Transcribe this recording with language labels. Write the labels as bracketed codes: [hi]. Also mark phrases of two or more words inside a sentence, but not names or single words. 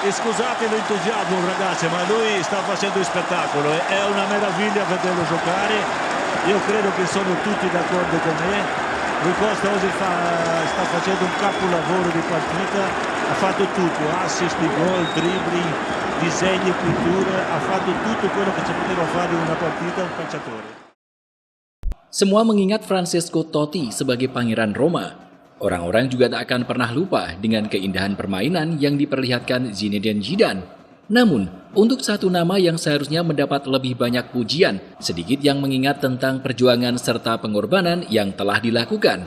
[it] E scusate l'entusiasmo ragazzi, ma lui sta facendo spettacolo, è una meraviglia vederlo giocare, io credo che sono tutti d'accordo con me. Rui Costa oggi sta facendo un capolavoro di partita, ha fatto tutto, assist, gol, dribbling, disegni, pitture, ha fatto tutto quello che si poteva fare in una partita un calciatore. [id] Semua mengingat Francesco Totti sebagai pangeran Roma. Orang-orang juga tak akan pernah lupa dengan keindahan permainan yang diperlihatkan Zinedine Zidane. Namun, untuk satu nama yang seharusnya mendapat lebih banyak pujian, sedikit yang mengingat tentang perjuangan serta pengorbanan yang telah dilakukan.